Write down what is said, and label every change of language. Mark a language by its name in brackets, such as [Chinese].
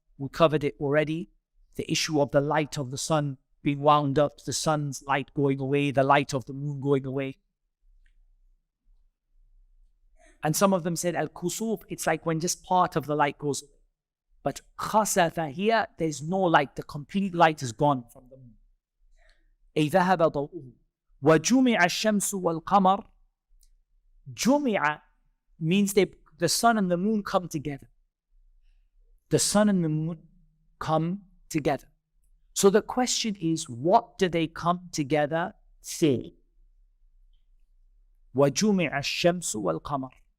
[English] We covered it already. The issue of the light of the sun being wound up, the sun's light going away, the light of the moon going away. And some of them said al-kusuf, it's like when just part of the light goes away. But khasafa here, there's no light. The complete light is gone from the moon. [Arabic] أي ذهب ضوءه وجمع الشمس والقمر. [English] Jumi'a means the sun and the moon come together. The sun and the moon come together. So the question is, what do they come together for? [Arabic] وَجُمِعَ الشَّمْسُ وَالْقَمَرُ.